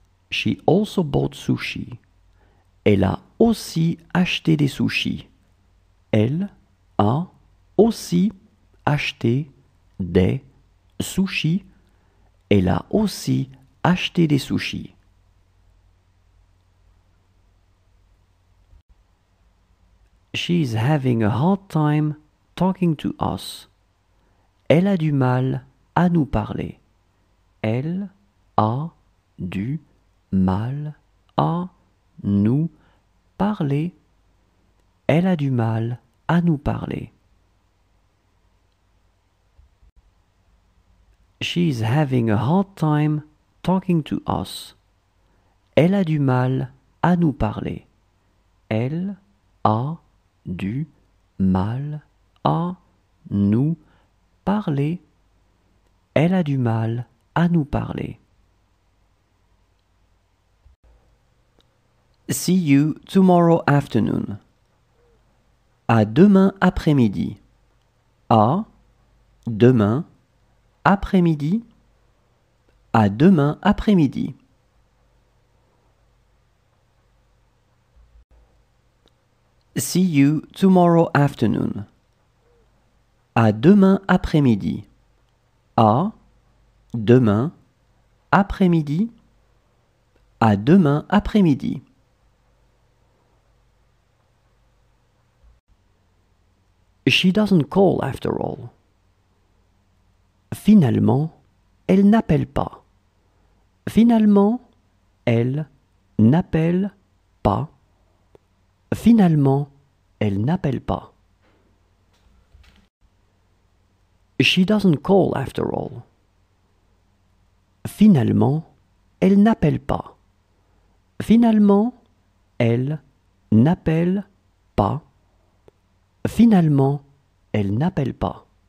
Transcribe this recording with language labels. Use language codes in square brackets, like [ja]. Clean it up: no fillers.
[en] She also bought sushi. [fr] Elle a aussi acheté des sushis. Elle a aussi acheté des sushis. Elle a aussi acheté des sushis. [en] She's having a hard time talking to us. [fr] Elle a du mal à nous parler. Elle a du mal à nous parler. Elle a du mal à nous parler. [en] She's having a hard time talking to us. [fr] Elle a du mal à nous parler. Elle a du mal à nous parler. Elle a du mal à nous parler. [en] See you tomorrow afternoon. [fr] À demain après-midi. À demain après-midi. À demain après-midi. [en] See you tomorrow afternoon. [fr] À demain après-midi. À demain après-midi. À demain après-midi. [en] She doesn't call after all. [fr] Finalement, elle n'appelle pas. Finalement, elle n'appelle pas. Finalement, elle n'appelle pas. [en] She doesn't call after all. [fr] Finalement, elle n'appelle pas. Finalement, elle n'appelle pas. Finalement, elle n'appelle pas.